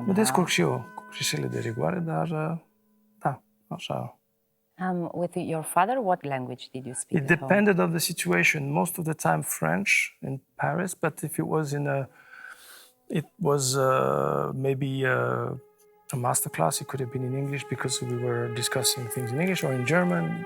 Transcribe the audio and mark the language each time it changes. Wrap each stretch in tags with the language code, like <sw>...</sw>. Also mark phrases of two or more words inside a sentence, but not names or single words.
<ro>Mă descurc și eu cu greșelile de rigoare, dar da, așa.</ro> <en>With your father, what language did you speak? It depended on the situation. Most of the time French in Paris, but if it was maybe a master class, it could have been in English because we were discussing things in English, or in German.</en>